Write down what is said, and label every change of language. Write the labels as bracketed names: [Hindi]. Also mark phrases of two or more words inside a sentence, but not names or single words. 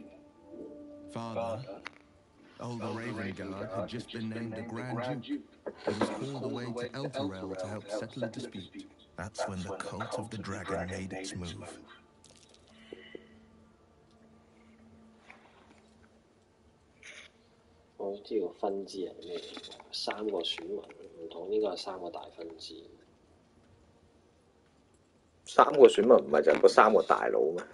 [English] Father, older Raven Guard had just been named a Grand Duke. He was called away to Elturel to help settle a dispute. That's when the cult of the dragon made its move. [Cantonese] 我知個分支係咩？3個選民，唔同呢個係3個大分支。 3個選民唔係就係嗰3個大佬咩？